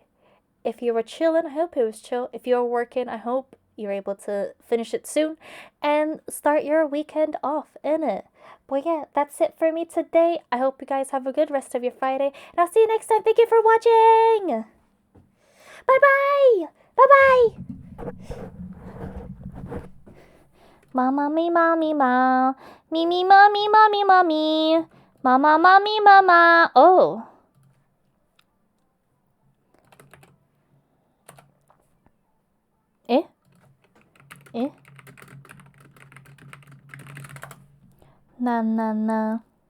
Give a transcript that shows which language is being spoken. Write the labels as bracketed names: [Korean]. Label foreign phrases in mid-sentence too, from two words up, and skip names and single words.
[English] If you were chilling, I hope it was chill. If you were working, I hope you're able to finish it soon and start your weekend off in it. But yeah, that's it for me today. I hope you guys have a good rest of your Friday. And I'll see you next time. Thank you for watching. Bye-bye. Bye-bye. Mama, me, mommy, ma. Me, mommy, mommy, mommy. Mama, mommy, mama. Oh. Eh? Na.